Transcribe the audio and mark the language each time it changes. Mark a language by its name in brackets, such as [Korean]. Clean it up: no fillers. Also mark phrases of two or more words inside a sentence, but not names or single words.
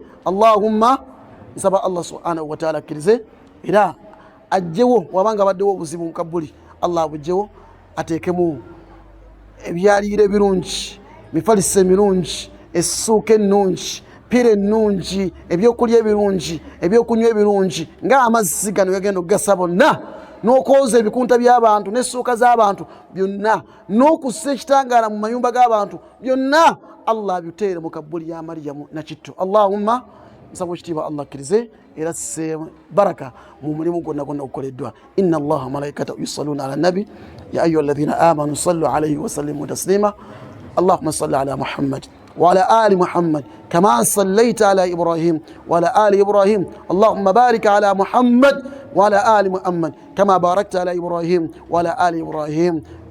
[Ganda] Allahumma nsaba Allah subhanahu wa ta'ala akkirize era ajjewo wabanga baddewo obuzibu mu kabbuli, Allah abujjewo ateekemu ebyaliiro ebirungi, mifalisa emirungi, essuuka ennungi, pira ennungi, ebyokulya ebirungi, ebyokunywa ebirungi ng'amazzi gano gagenda okugasa bonna, n'okwoza ebikunta by'abantu n'essuuka z'abantu byonna, n'okussa ekitangaala mu mayumba g'abantu byonna, Allah abiteere mu kabbuli ya Maryamu nakitto. Allahumma nsaba ekitiibwa Allah akkirize era sise baraka mu mulimu gwonna gwonna gukoleddwa. [Arabic] إن الله وملائكته يصلون على النبي يا أيها الذين آمنوا صلوا عليه وسلموا تسليما. اللهم صل على محمد وعلى آل محمد كما صليت على إبراهيم وعلى آل إبراهيم. اللهم بارك على محمد وعلى آل محمد كما باركت على إبراهيم وعلى آل إبراهيم.